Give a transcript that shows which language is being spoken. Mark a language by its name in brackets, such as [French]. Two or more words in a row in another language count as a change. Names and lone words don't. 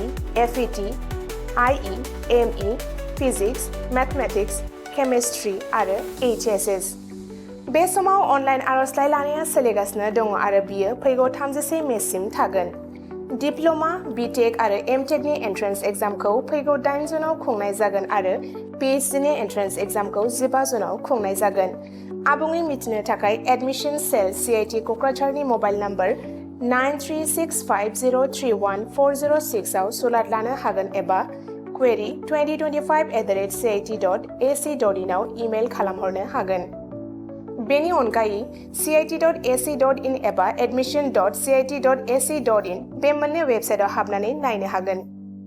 [Bodo] FET IE ME [English] physics mathematics chemistry [Bodo] आरो HSS बे समाव अनलाइन आर'जलाइ लानाया सोलिगासिनो दङ आरो बियो फैगौ 31 मेसिम थागोन डिप्ल'मा BTech आरो MTech नि [English] entrance examखौ [Bodo] फैगौ 8 जुनाव खुंनाय जागोन आरो PhD नि [English] entrance examखौ [Bodo] 15 जुनाव खुंनाय जागोन आबुङै मिथिनो थाखाय [English] admission cell [Bodo] CIT क'क्राझारनि [English] mobile number [Bodo] 9365031406 आव सुलाद लानो हागोन एबा query 2025@cit.ac.in आव इमेल खालामहरनो हागोन बेनि अनगायै cit.ac.in एबा admission.cit.ac.in बे मोननै वेबसाइटआव हाबनानै नायनो हागोन